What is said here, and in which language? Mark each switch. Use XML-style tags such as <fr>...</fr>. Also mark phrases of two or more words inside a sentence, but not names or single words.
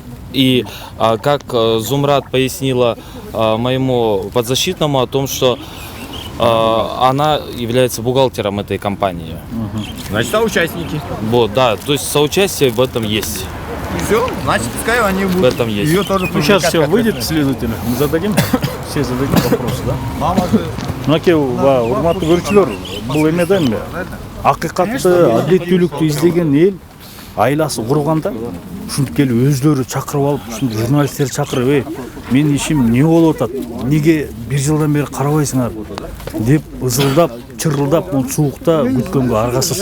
<ru>И как Зумрат пояснила моему подзащитному о том, что она является бухгалтером этой компании. Значит, соучастники. Вот, да, то есть соучастие в этом есть. Все, значит, пускай они будут. В этом есть. Ее тоже сейчас все выйдет следователь, мы зададим, все зададим вопросы, да? Мама же...</ru> <ky>Мынакей урматтуу көрүүчүлөр, бул эмеден эле акыйкатты, адилеттүүлүктү издеген эл айласы курганда ушинтип келип өздөрү чакырып алып, ушинтип журналисттерди чакырып, менин ишим эмне болуп атат, эмнеге бир жылдан бери карабайсыңар деп ызылдап, чырылдап, бул суукта күткөнгө аргасыз.</ky>